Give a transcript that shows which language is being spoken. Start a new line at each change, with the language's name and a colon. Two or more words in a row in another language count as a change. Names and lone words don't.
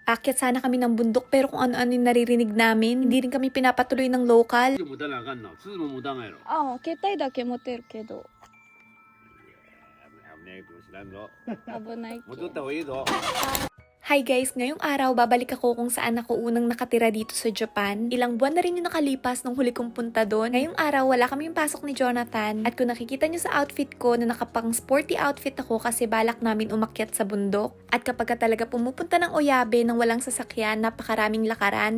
Filipino: Akyat sana kami ng bundok pero kung ano-ano yung naririnig namin. Hindi rin kami pinapatuloy ng local.
Japanese: 持たなあかんの。鈴も持たんがやろ。ああ、携帯だけ持てるけど危ないかもしらんぞ。危ないけ持っとった方がいいぞ。
English: Hi guys!
Filipino: Ngayong araw, babalik ako kung saan ako unang nakatira dito sa Japan. Ilang buwan na rin yung nakalipas nung huli kong punta doon. Ngayong araw, wala kaming pasok ni Jonathan. At kung nakikita nyo sa outfit ko na nakapang sporty outfit ako kasi balak namin umakyat sa bundok. At kapag ka talaga pumupunta ng Oyabe nang walang sasakyan, napakaraming lakaran.